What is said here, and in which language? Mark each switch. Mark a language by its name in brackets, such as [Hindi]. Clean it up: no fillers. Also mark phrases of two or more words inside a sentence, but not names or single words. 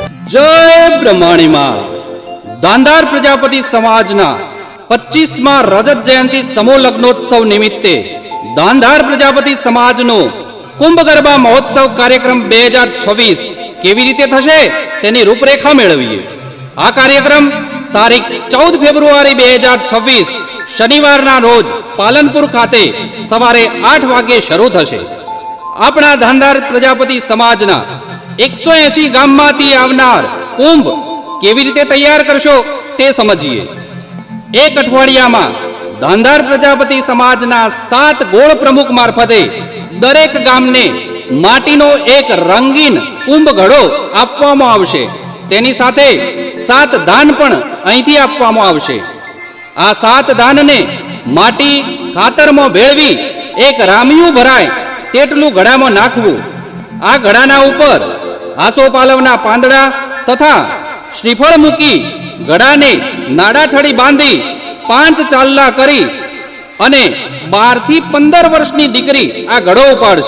[Gujarati] જય બ્રહ્માણી મા દાંધાર પ્રજાપતિ સમાજના 25મા રજત જયંતી સમૂહ લગ્નોત્સવ નિમિત્તે દાંધાર પ્રજાપતિ સમાજનો કુંભ ગરબા મહોત્સવ કાર્યક્રમ 2026 કેવી રીતે થશે તેની રૂપરેખા મેળવીએ। આ કાર્યક્રમ તારીખ 14 ફેબ્રુઆરી 2026 શનિવારના રોજ પાલનપુર ખાતે સવારે 8 વાગે શરૂ થશે। આપણા દાંધાર પ્રજાપતિ સમાજના 180 ગામમાંથી આવનાર કુંભ કેવી રીતે તૈયાર કરશો તે સમજીએ। એક અઠવાડિયામાં દાંધાર પ્રજાપતિ સમાજના 7 ગોળ પ્રમુખ મારફતે દરેક ગામને માટીનો એક રંગીન કુંભ ઘડો આપવામાં આવશે। તેની સાથે 7 દાન પણ અહીંથી આપવામાં આવશે। આ 7 દાનને માટી ખાતરમાં ભેળવી એક રામિયું ભરાય તેટલું ઘડામાં નાખવું। આ ઘડાના ઉપર આસોપાલવના પાંદડા તથા શ્રીફળ મૂકી ઘડાને નાડા છડી બાંધી 5 ચાલ્લા કરી અને 12 થી 15 વર્ષની દીકરી આ ઘડો ઉપાડશે।